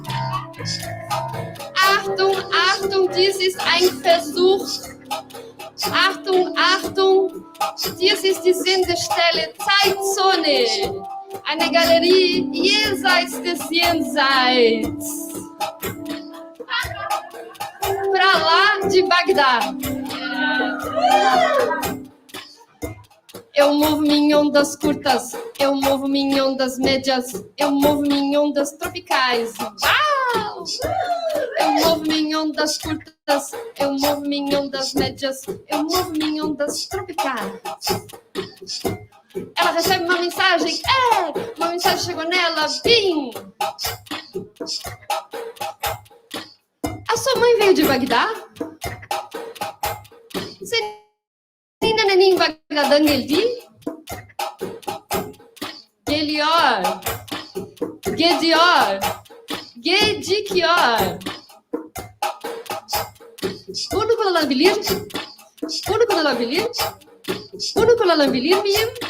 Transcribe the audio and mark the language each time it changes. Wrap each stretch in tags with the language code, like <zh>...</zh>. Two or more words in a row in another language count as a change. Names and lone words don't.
<de>Achtung, Achtung, dies ist ein Versuch. Achtung, Achtung, dies ist die Sendestelle Zeitzone. Eine Galerie jenseits des Jenseits.</de> <pt>Pra lá de Bagdá. Eu movo em ondas curtas, eu movo em ondas médias, eu movo em ondas tropicais. Uau! Eu movo em ondas curtas, eu movo em ondas médias, eu movo em ondas tropicais. Ela recebe uma mensagem, uma mensagem chegou nela, bim! A sua mãe veio de Bagdá?</pt> <tr>Senina nenin Bagdad'dan geldi? Geliyor, gidiyor, gecikiyor. Bunu kullanabilir? Bunu kullanabilir? Bunu kullanabilir miyim?</tr>